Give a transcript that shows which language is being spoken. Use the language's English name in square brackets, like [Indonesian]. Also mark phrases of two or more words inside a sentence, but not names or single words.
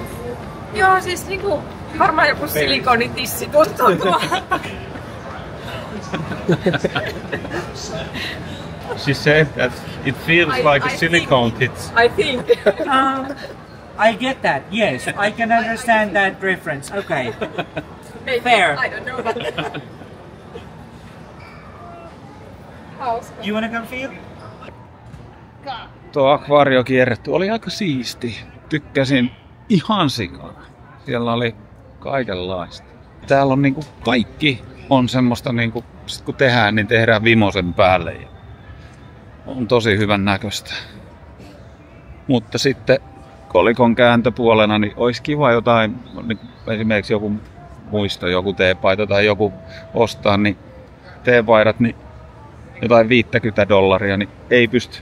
[Finnish] Joo, siis niinku varmaan joku silikonitissi tuntuu tuolla. [English] She said that it feels like a silicone tits. I think. I get that. Yes, I can understand that reference. Okay. Fair. I don't know. You wanna come feel? [Finnish] Tuo akvaariokierretty oli aika siisti. Tykkäsin ihan sikana. Siellä oli kaikenlaista. Täällä on niinku kaikki on semmoista niinku, sit kun tehdään, niin tehdään vimosen päälle. Ja on tosi hyvän näköistä. Mutta sitten kolikon kääntöpuolena, niin olisi kiva jotain, niin esimerkiksi joku muisto, joku teepaita tai joku ostaa, niin teepaidat, niin jotain $50, niin ei pysty.